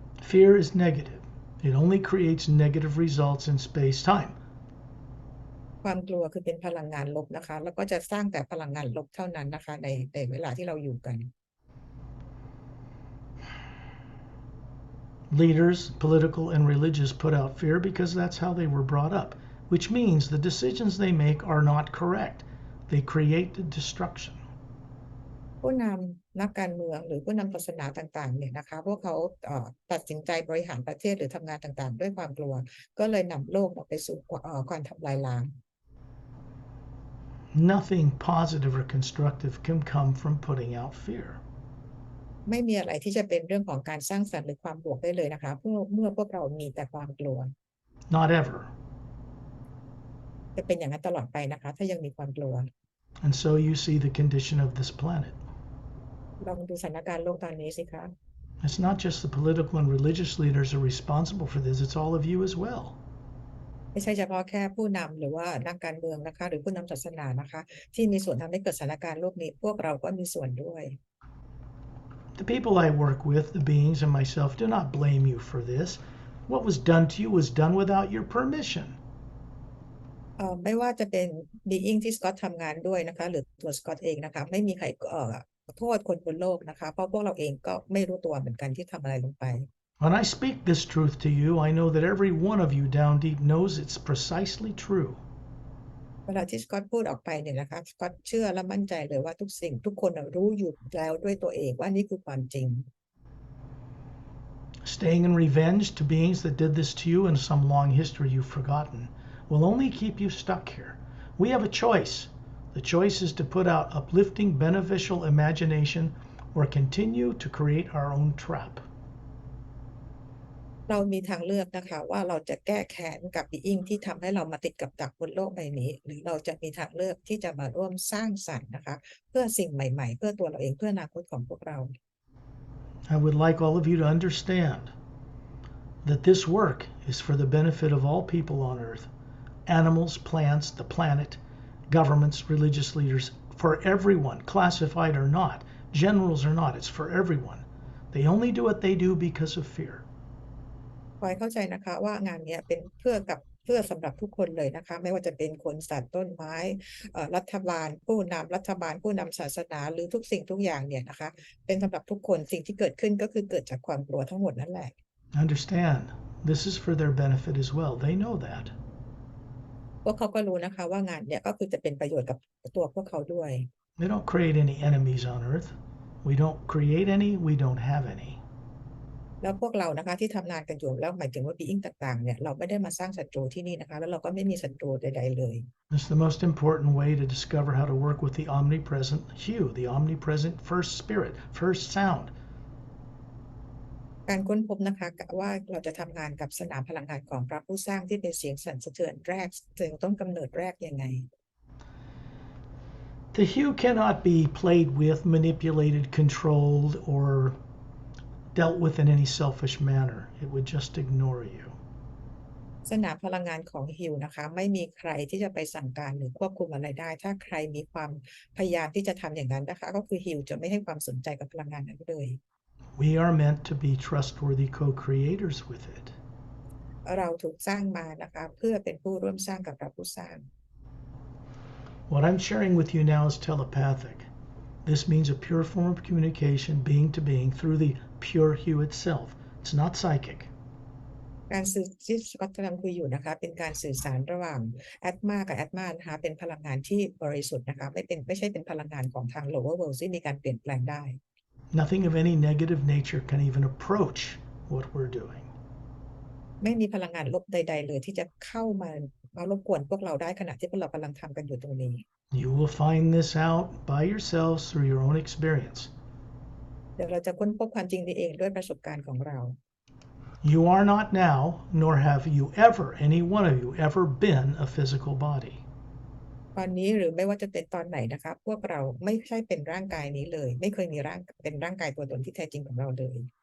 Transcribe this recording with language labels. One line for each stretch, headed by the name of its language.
English: Fear is negative. It only creates negative results in space-time.
Thai: ความกลัวคือเป็นพลังงานลบนะคะแล้วก็จะสร้างแต่พลังงานลบเท่านั้นนะคะในเวลาที่เราอยู่กัน
English: Leaders, political and religious, put out fear because that's how they were brought up, which means the decisions they make are not correct. They create destruction.
Thai: ผู้นำนักการเมืองหรือผู้นำศาสนาต่างๆเนี่ยนะคะพวกเขาตัดสินใจบริหารประเทศหรือทำงานต่างๆด้วยความกลัวก็เลยนำโลกไปสู่การทำลายล้าง
English: Nothing positive or constructive can come from putting out fear.
Thai: ไม่มีอะไรที่จะเป็นเรื่องของการสร้างสรรค์หรือความบวกได้เลยนะคะเมื่อพวกเรามีแต่ความกลัว
English: Not ever.
Thai: จะเป็นอย่างนั้นตลอดไปนะคะถ้ายังมีความกลัว
English: And so you see the condition of this planet.
Thai: ลองดูสถานการณ์โลกตอนนี้สิคะ
English: It's not just the political and religious leaders are responsible for this, it's all of you as well.
Thai: ไม่ใช่เฉพาะแค่ผู้นำหรือว่านักการเมืองนะคะหรือผู้นำศาสนานะคะที่มีส่วนทำให้เกิดสถานการณ์โลกนี้พวกเราก็มีส่วนด้วย
English: The people I work with, the beings and myself, do not blame you for this. What was done to you was done without your permission.
Thai: ไม่ว่าจะเป็นบีอิงที่สกอตทำงานด้วยนะคะหรือตัวสกอตเองนะคะไม่มีใครโทษคนบนโลกนะคะเพราะพวกเราเองก็ไม่รู้ตัวเหมือนกันที่ทำอะไรลงไป
English: When I speak this truth to you, I know that every one of you down deep knows it's precisely true.
Thai: เวลาที่สกอตพูดออกไปเนี่ยนะคะสกอตเชื่อและมั่นใจเลยว่าทุกคนรู้อยู่แล้วด้วยตัวเองว่านี่คือความจริง
English: Staying in revenge to beings that did this to you in some long history you've forgotten will only keep you stuck here. We have a choice. The choice is to put out uplifting, beneficial imagination or continue to create our own trap.
Thai: เรามีทางเลือกนะคะว่าเราจะแก้แค้นกับบีอิงที่ทำให้เรามาติดกับดักบนโลกใบนี้หรือเราจะมีทางเลือกที่จะมาร่วมสร้างสรรค์นะคะเพื่อสิ่งใหม่ๆเพื่อตัวเราเองเพื่ออนาคตของพวกเรา
English: I would like all of you to understand that this work is for the benefit of all people on Earth, animals, plants, the planet, governments, religious leaders, for everyone, classified or not, generals or not, it's for everyone. They only do what they do because of fear.
Thai: ขอให้เข้าใจนะคะว่างานเนี้ยเป็นเพื่อสำหรับทุกคนเลยนะคะไม่ว่าจะเป็นคนสัตว์ต้นไม้รัฐบาลผู้นำรัฐบาลผู้นำศาสนาหรือทุกสิ่งทุกอย่างเนี่ยนะคะเป็นสำหรับทุกคนสิ่งที่เกิดขึ้นก็คือเกิดจากความกลัวทั้งหมดนั่นแหละ
English: Understand, this is for their benefit as well. They know that.
Thai: พวกเขาก็รู้นะคะว่างานเนี่ยก็คือจะเป็นประโยชน์กับตัวพวกเขาด้วย
English: They don't create any enemies on earth. We don't create any, we don't have any.
Thai: แล้วพวกเรานะคะที่ทำงานกันอยู่แล้วหมายถึงว่า being ต่างๆเนี่ยเราไม่ได้มาสร้างศัตรูที่นี่นะคะแล้วเราก็ไม่มีศัตรูใดๆเลย
English: It's the most important way to discover how to work with the omnipresent hue, the omnipresent first spirit, first sound.
Thai: การค้นพบนะคะว่าเราจะทำงานกับสนามพลังงานของพระผู้สร้างที่เป็นเสียงสั่นสะเทือนแรกเสียงต้นกำเนิดแรกยังไง
English: The hue cannot be played with, manipulated, controlled, or dealt with in any selfish manner. It would just ignore you.
Thai: สนามพลังงานของฮิวนะคะไม่มีใครที่จะไปสั่งการหรือควบคุมอะไรได้ถ้าใครมีความพยายามที่จะทำอย่างนั้นนะคะก็คือฮิวจะไม่ให้ความสนใจกับพลังงานนั้นเลย
English: We are meant to be trustworthy co-creators with it.
Thai: เราถูกสร้างมานะคะเพื่อเป็นผู้ร่วมสร้างกับพระผู้สร้าง
English: What I'm sharing with you now is telepathic. This means a pure form of communication, being to being, through the pure hue itself. It's not psychic.
Thai: การสื่อที่สกอตกำลังคุยอยู่นะคะเป็นการสื่อสารระหว่างแอตมากับแอตมานะคะเป็นพลังงานที่บริสุทธิ์นะคะไม่ใช่เป็นพลังงานของทาง
English: lower world
Thai: ที่มีการเปลี่ยนแปลงได้
English: Nothing of any negative nature can even approach what we're doing.
Thai: ไม่มีพลังงานลบใดๆเลยที่จะเข้ามารบกวนพวกเราได้ขณะที่พวกเรากำลังทำกันอยู่ตรงนี้
English: You will find this out by yourselves through your own experience.
Thai: เดี๋ยวเราจะค้นพบความจริงนี้เองด้วยประสบการณ์ของเรา
English: You are not now, nor have you ever, any one of you, ever been a physical body.
Thai: ตอนนี้หรือไม่ว่าจะเป็นตอนไหนนะคะพวกเราไม่ใช่เป็นร่างกายนี้เลยไม่เคยมีเป็นร่างกายตัวตนที่แท้จริงของเราเลย